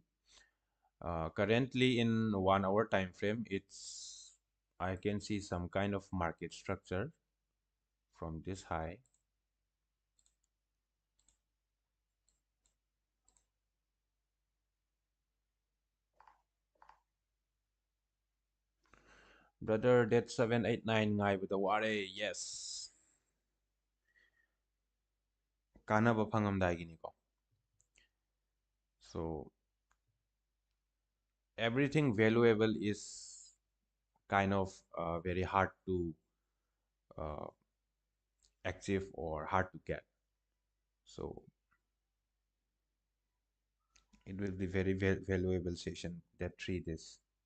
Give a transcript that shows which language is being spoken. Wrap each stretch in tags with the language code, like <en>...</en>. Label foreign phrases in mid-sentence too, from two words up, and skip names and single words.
<en>Currently in 1 hour time frame, I can see some kind of market structure from this high. Brother, that 789 guy with the ware, yes.</en> <kha>Kana ba phangamdai gini ko.</kha> <en>So everything valuable is kind of very hard to uh, achieve or hard to get. So it will be very valuable session that 3 days.</en>